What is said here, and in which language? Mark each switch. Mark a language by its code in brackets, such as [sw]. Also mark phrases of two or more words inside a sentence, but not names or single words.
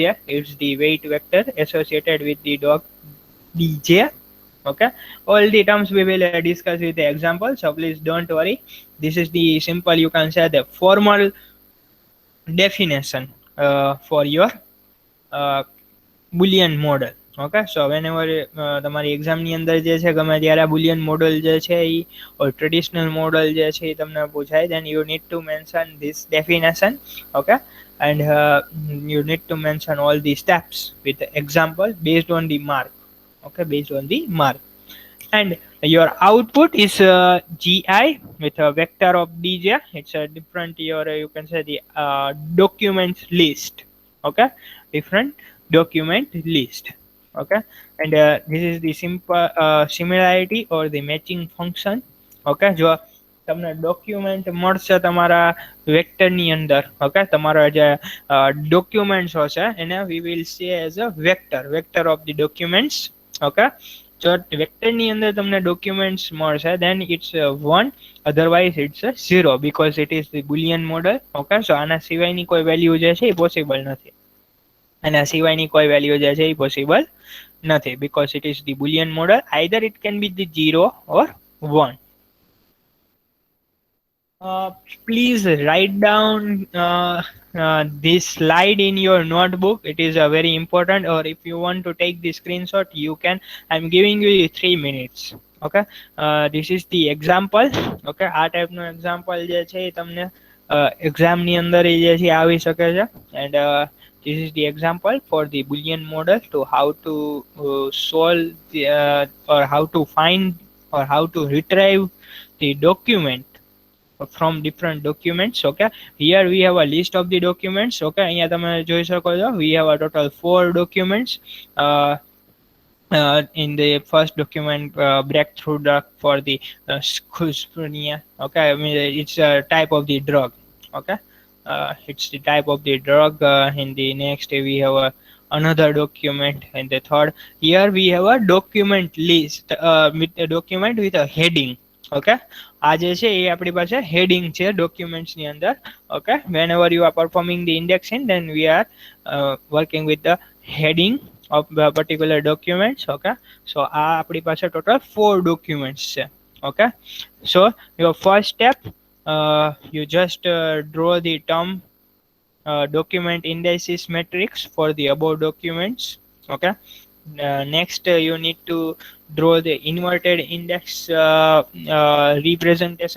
[en] It's the weight vector associated with the dog dj. Okay, all the terms we will discuss with the example, so please don't worry. This is the simple, you can say, the formal definition for your boolean model. Okay, so whenever [gu] તમારી એક્ઝામની અંદર જે છે ગમે ત્યારે [en] boolean model [gu] જે છે એ [en] or traditional model [gu] જે છે એ તમને પૂછાય, [en] then you need to mention this definition. Okay, and you need to mention all the steps with example based on the mark. Okay, based on the mark. And your output is gi with a vector of dj. It's a different your you can say the documents list. Okay, different document list. Okay, and this is the simple similarity or the matching function. [gu] Okay, જો તમને ડોક્યુમેન્ટ મળશે તમારા વેક્ટરની અંદર, ઓકે, તમારા જે ડોક્યુમેન્ટ્સ હશે એને [en] we will see as a vector of the documents. [gu] ઓકે, જો વેક્ટરની અંદર તમને ડોક્યુમેન્ટ્સ મળશે [en] then it's 1, otherwise it's a 0 because it is the boolean model. Okay, so આના સિવાયની કોઈ વેલ્યુ જે છે એ પોસિબલ નથી, આના સિવાયની કોઈ વેલ્યુ જે છે એ પોસિબલ નથી because it is the boolean model. Either it can be the 0 or 1. Please write down this slide in your notebook. It is very important, or if you want to take the screenshot you can. I'm giving you 3 minutes. Okay, this is the example. [gu] Okay, આ ટાઈપનું એક્ઝામ્પલ જે છે એ તમને એક્ઝામની અંદર જે છે આવી શકે છે. [en] And this is the example for the boolean model to how to solve the, or how to find or how to retrieve the document from different documents. Okay, here we have a list of the documents. Okay, [gu] અહીંયા તમે જોઈ શકો છો [en] we have a total 4 documents. In the first document, breakthrough drug for the schizophrenia. Okay, I mean it's a type of the drug. Okay, it's the type of the drug. In the next we have another document, and the third here we have a document list with a document with a heading. [gu] ઓકે, આ જે છે એ આપણી પાસે હેડિંગ છે ડોક્યુમેન્ટ્સની અંદર. [en] Okay, whenever you are performing the indexing then we are working with the heading of particular documents. Okay, so [gu] આપણી પાસે [en] total 4 documents છે. Okay, so your first step, you just draw the term document indices matrix for the above documents. Okay, next you need to draw the inverted index representation.